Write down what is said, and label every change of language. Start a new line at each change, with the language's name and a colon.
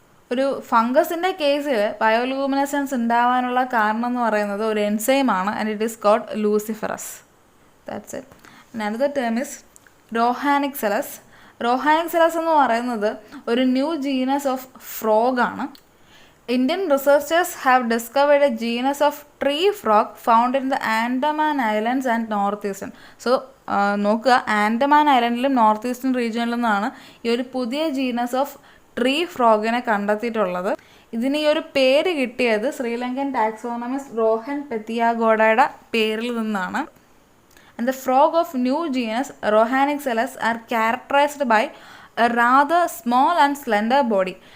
Malayalam: ഒരു ഫംഗസിൻ്റെ കേസിൽ ബയോലൂമിനസെൻസ് ഉണ്ടാവാനുള്ള കാരണം എന്ന് പറയുന്നത് ഒരു എൻസൈമാണ്,
English: And it is called luciferase. That's it. Another term is
Malayalam: റോഹാനിക്സെലസ്. റോഹാനിക്സെലസ് എന്ന് പറയുന്നത് ഒരു
English: new genus of frog
Malayalam: ആണ്.
English: Indian researchers have discovered a genus of tree frog found in the Andaman Islands and northeastern.
Malayalam: So നോക്കുക, ആൻഡമാൻ ഐലൻഡിലും നോർത്ത് ഈസ്റ്റേൺ റീജിയനിലും നിന്നാണ് ഈ ഒരു പുതിയ genus of tree ഫ്രോഗിനെ കണ്ടെത്തിയിട്ടുള്ളത്. ഇതിന് ഈ ഒരു പേര് കിട്ടിയത് ശ്രീലങ്കൻ ടാക്സോണമിസ്റ്റ് റോഹൻ പെത്തിയാഗോഡയുടെ പേരിൽ നിന്നാണ്.
English: And the frog of new genus Rohanicellus are characterized by a rather small and slender body.